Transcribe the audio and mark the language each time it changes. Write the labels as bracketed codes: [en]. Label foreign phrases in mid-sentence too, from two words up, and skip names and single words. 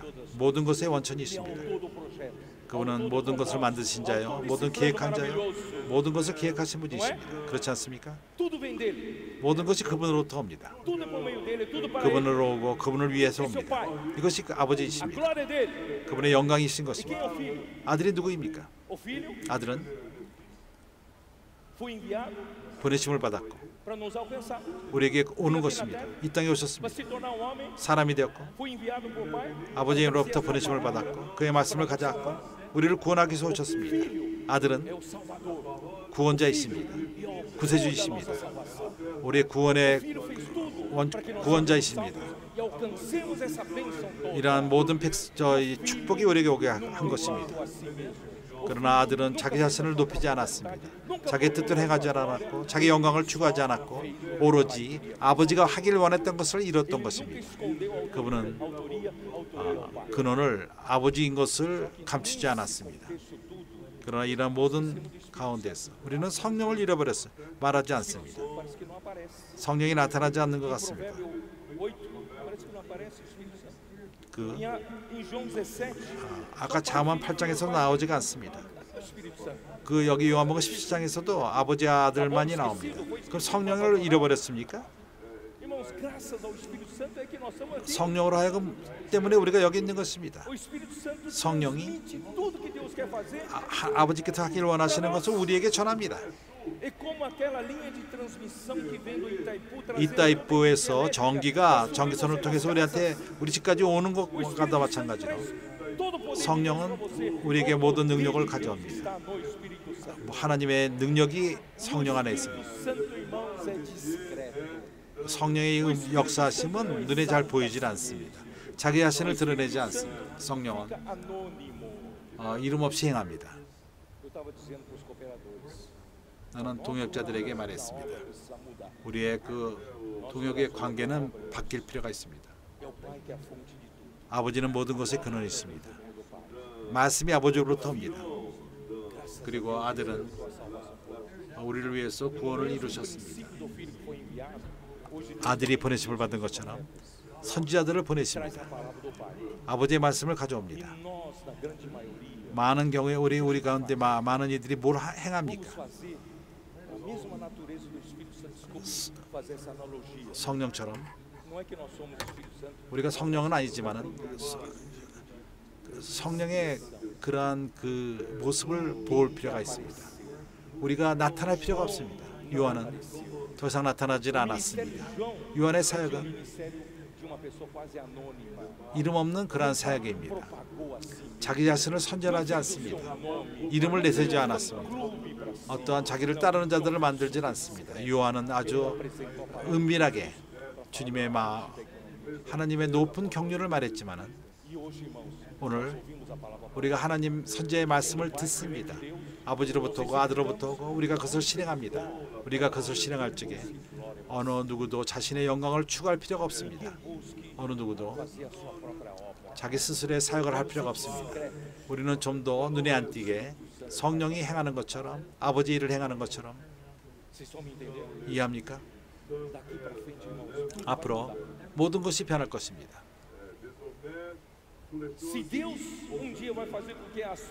[ko] 모든 것의 원천이 [pt] Ele é o [ko] 있습니다. [pt] todo projeto. [ko] 그분은 모든 것을 만드신 자요, 모든 계획한 자요, 모든 것을 기획하신 분이십니다. 그렇지 않습니까? [pt] Tudo vem dele. [ko] 모든 것이 그분으로부터 옵니다. [pt] Tudo é por meio dele, tudo para ele. [ko] 그분으로 오고 그분을 위해서 옵니다. 이것이 그 [pt] A [ko] 아버지이십니다. [pt] glória é dele. [ko] 그분의 영광이신 [pt] E quem é [ko] 것입니다. [pt] o filho? [ko] 아들이 누구입니까? [pt] O filho [ko] 아들은 [pt] foi enviado [ko] 보내심을 받았고 [pt] para nos alcançar. [ko] 우리에게 오는 것입니다. 이 땅에 [pt] Para [ko] 오셨습니다. [pt] se tornar um homem, [ko] 사람이 되었고 [pt] foi enviado por Pai. [ko] 아버지로부터 보내심을 받았고 그의 말씀을 가져왔고 우리를 구원하기 위해서 오셨습니다. 아들은 [pt] É o Salvador. [ko] 구원자이십니다. 구세주이십니다. 우리의 [pt] O [ko] 구원의 [pt] Filho fez tudo [ko] 원- [pt] para que nós [ko] 구원자이십니다. [pt] e alcancemos essa bênção toda. [ko] 이러한 모든 저희 축복이 우리에게 오게 한 것입니다. [pt] Algo a si mesmo. [ko] 그러나 아들은 자기 자신을 높이지 않았습니다. 자기 뜻대로 행하지 않았고 자기 영광을 추구하지 않았고 오로지 아버지가 하길 원했던 것을 이뤘던 것입니다. [pt] Escondeu a [ko] 그분은 [pt] autoria ao Pai. [ko] 근원을 아버지인 것을 감추지 않았습니다. 그러나 이러한 모든 가운데서 우리는 성령을 잃어버렸어요. 말하지 않습니다. [pt] Parece que não aparece. [ko] 성령이 나타나지 않는 것 같습니다. [pt] Provérbio 8, parece que não aparece o Espírito Santo. [ko] 그 [pt] Em João 17, [ko] 아까 잠언 8장에서 나오지가 않습니다. [pt] o Espírito Santo. [ko] 그 여기 요한복음 17장에서도 아버지 아들만이 나옵니다. 그럼 성령을 잃어버렸습니까? [pt] Irmãos, graças ao Espírito Santo é que nós estamos aqui. [ko] 성령으로 하여금 때문에 우리가 여기 있는 것입니다. [pt] O Espírito Santo [ko] 성령이 [pt] transmite tudo que Deus quer fazer. [ko] 아버지께서 하길 원하시는 것을 우리에게 전합니다. [pt] É como aquela linha de transmissão que vem do Itaipu trazendo [ko] 이따이프에서 전기가 전기선을 통해서 우리 집까지 오는 것과도 마찬가지로 [pt] todo poder [ko] 성령은 [pt] para você. [ko] 우리에게 모든 능력을 가져옵니다. [pt] Está no Espírito Santo. [ko] 하나님의 능력이 성령 안에 [pt] O [ko] 있습니다. [pt] Espírito Santo, irmãos, é discreto. [ko] 성령의 역사하심은 눈에 잘 보이질 않습니다. 자기 자신을 드러내지 않습니다. 성령은 [pt] Fica anônimo. [ko] 이름 없이 행합니다. [pt] Eu estava dizendo para os cooperadores. [ko] 나는 동역자들에게 말했습니다. [pt] Precisa mudar. [ko] 우리의 그 동역의 관계는 바뀔 필요가 있습니다. [pt] É o Pai que é a fonte de tudo. [ko] 아버지는 모든 것의 근원이 있습니다. 말씀이 아버지로부터 옵니다. 그리고 아들은 우리를 위해서 구원을 이루셨습니다. [pt] Do Filho que foi enviado, hoje [ko] 아들이 보내심을 받은 것처럼 선지자들을 보내십니다. [pt] palavra do Pai. [ko] 아버지의 말씀을 가져옵니다. [pt] Nós, na grande maioria, [ko] 많은 경우에 우리 가운데 많은 이들이 뭘 행합니까? [pt] fazer a mesma natureza do Espírito Santo. Desculpe fazer essa analogia. [ko] 성령처럼 [pt] Não é que nós somos o Espírito Santo. [ko] 우리가 성령은 아니지만은 성령의 그러한 그 모습을 볼 필요가 있습니다. 우리가 나타날 필요가 없습니다. 요한은 더 이상 나타나질 않았습니다. 요한의 사역은 [pt] Ministério de uma pessoa quase anônima. [ko] 이름 없는 그러한 사역입니다. [pt] Pagou assim. [ko] 자기 자신을 선전하지 않습니다. 이름을 내세우지 않았습니다. 어떠한 자기를 따르는 자들을 만들질 않습니다. 요한은 아주 은밀하게 주님의 하나님의 높은 경륜을 말했지만은 [pt] E hoje, irmãos, [ko] 오늘 [pt] ouvimos a palavra. [ko] 우리가 하나님 선지자의 말씀을 듣습니다. 아버지로부터 오고 아들로부터 오고 우리가 그것을 실행합니다. 우리가 그것을 실행할 적에 어느 누구도 자신의 영광을 추구할 필요가 없습니다. 어느 누구도 [pt] Fazer a sua própria obra. [ko] 자기 스스로의 사역을 할 필요가 없습니다. 우리는 좀 더 눈에 안 띄게 성령이 행하는 것처럼 아버지 일을 행하는 것처럼 [pt] Vocês estão me entendendo? [ko] 이해합니까? [pt] Daqui para frente, irmãos. [ko] 앞으로 모든 것이 변할 것입니다. [pt] Se Deus dia vai fazer com que as